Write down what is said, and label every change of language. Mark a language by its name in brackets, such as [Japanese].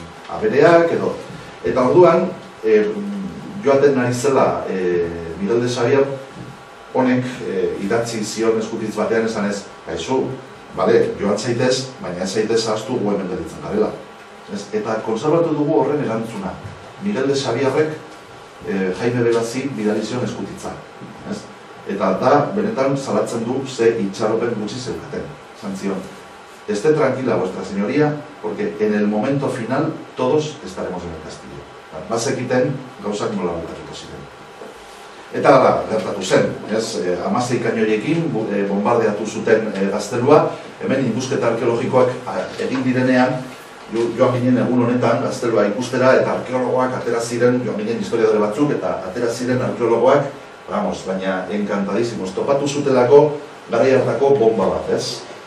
[Basque] abereak edo. Eta orduan, joaten ari zela Miguel de Xavier, honek idatzi zion eskutitz batean esan ez, gaixo, joan zaitez, baina ez zaitez ahaztu gu hemen gelitzen garela. Eta konservatu dugu horren erantzuna. Miguel de Xavierrek Jaime Belazi bidali zion eskutitza. Eta da, benetan salatzen du ze itxaropen gutxi zeukaten. Esan zion, [Spanish] esté tranquila vuestra señoría, porque en el momento final todos estaremos en el castillo. [Basque] Bazekiten gauzak nola bukatuko ziren. Eta gertatu zen, 16 kainoiekin bombardeatu zuten gaztelua, hemen ikusketa arkeologikoak egin direnean, joan ginen egun honetan gaztelua ikustera eta arkeologoak atera ziren, joan ginen historiadore batzuk eta atera ziren arkeologoak, baina enkantadizimos, topatu zutelako garai hartako bomba bat, ez?